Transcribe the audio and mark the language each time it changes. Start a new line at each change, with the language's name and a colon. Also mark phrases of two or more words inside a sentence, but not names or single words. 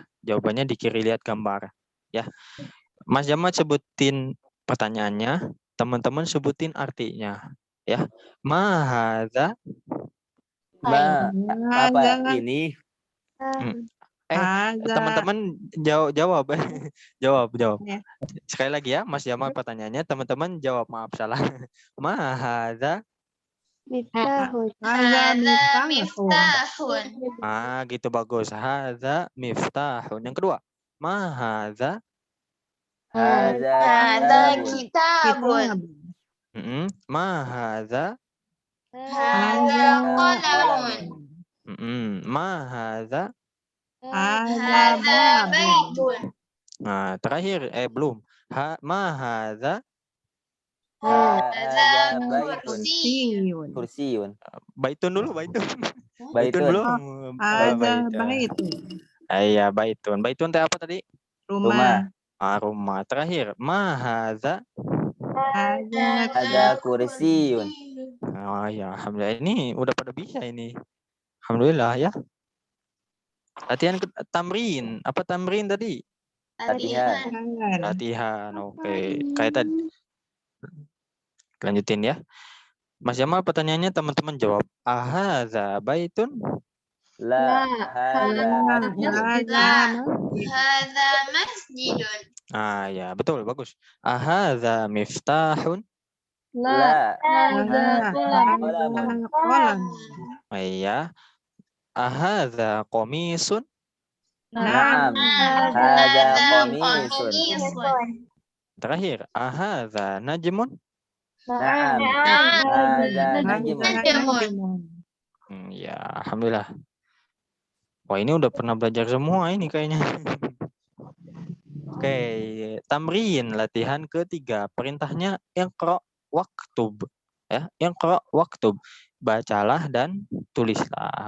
Indonesian: Jawabannya di kiri, lihat gambar ya. Mas Jamal sebutin pertanyaannya, teman-teman sebutin artinya ya.
Arabic: Mahadza.
Indonesian: Ma. Apa ini? Hadza. Teman-teman jawab. Jawab. Ya. Sekali lagi ya, Mas Jamal pertanyaannya, teman-teman jawab, maaf salah.
Arabic: Mahadza. Miftahun. Hadza Hada miftahun. miftahun.
Indonesian: Gitu bagus.
Arabic: هذا مفتاح.
Indonesian: Yang kedua,
Arabic: mahadza. Hada Hada kitabun. kitabun. Mahadza. هذا قلم. Mahadza. Hadza هذا بيت.
Indonesian: Terakhir belum.
Arabic: Mahadza. Hada Baitun. kursiyun. Kursiyun.
Indonesian: Baitun dulu, baitun. Baitun. belum.
Arabic: هذا بيت.
Indonesian: Iya, baitun. Baitun teh apa tadi? Rumah. Rumah. Terakhir,
Arabic: mahadza. هذا كرسي.
Indonesian: Ya, alhamdulillah, ini udah pada bisa ini. Alhamdulillah ya. Latihan tamrin. Apa tamrin tadi? Latihan. Latihan. Oke. Kayak tadi. Lanjutin ya. Mas Jamal pertanyaannya, teman-teman jawab.
Arabic: Ahadza baitun? لا. هذا مسجد. هذا مسجد.
Indonesian: Ya, betul, bagus.
Arabic: Ahadza miftahun? La. La.
Indonesian: Kolam. Iya.
Arabic: أهذا قميص? نعم. هذا قميص.
Indonesian: Terakhir,
Arabic: أهذا نجم? نعم. هذا نجم.
Indonesian: Ya, alhamdulillah. Wah, ini udah pernah belajar semua ini kayaknya. Oke, tamrin latihan ketiga. Perintahnya
Arabic: اقرأ واكتب.
Indonesian: Ya,
Arabic: اقرأ واكتب.
Indonesian: Bacalah dan tulislah.